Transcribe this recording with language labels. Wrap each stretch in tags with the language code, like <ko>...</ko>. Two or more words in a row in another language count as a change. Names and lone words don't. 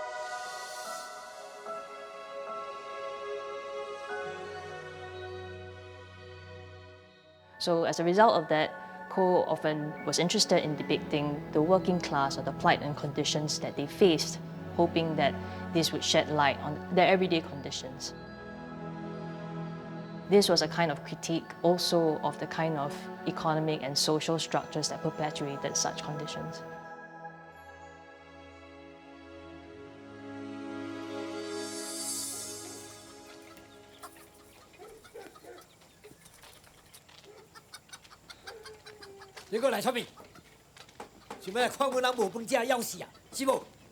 <en>So as a result of that, Koh often was interested in depicting the working class or the plight and conditions that they faced, hoping that this would shed light on their everyday conditions. This was a kind of critique also of the kind of economic and social structures that perpetuated such conditions.</en> <nan>你过来出面，想要来看阮人无饭食，要死啊，是无？</nan>